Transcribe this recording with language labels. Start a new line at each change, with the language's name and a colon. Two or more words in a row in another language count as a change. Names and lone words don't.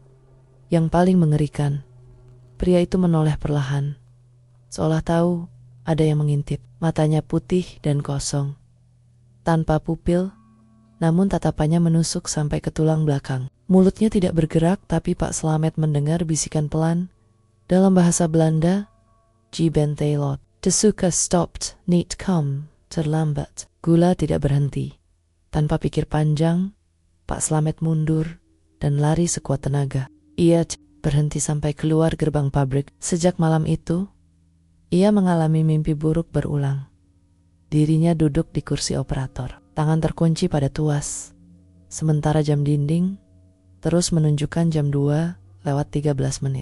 Indonesian: Yang paling mengerikan, pria itu menoleh perlahan, seolah tahu ada yang mengintip. Matanya putih dan kosong, tanpa pupil, namun tatapannya menusuk sampai ke tulang belakang. Mulutnya tidak bergerak, tapi Pak Slamet mendengar bisikan pelan dalam bahasa Belanda,
Dutch: "Je ben te laat." De suiker stopped, niet kom,
Indonesian: terlambat. Gula tidak berhenti. Tanpa pikir panjang, Pak Slamet mundur dan lari sekuat tenaga. Ia berhenti sampai keluar gerbang pabrik. Sejak malam itu, ia mengalami mimpi buruk berulang. Dirinya duduk di kursi operator, tangan terkunci pada tuas, sementara jam dinding terus menunjukkan jam 2:13 menit.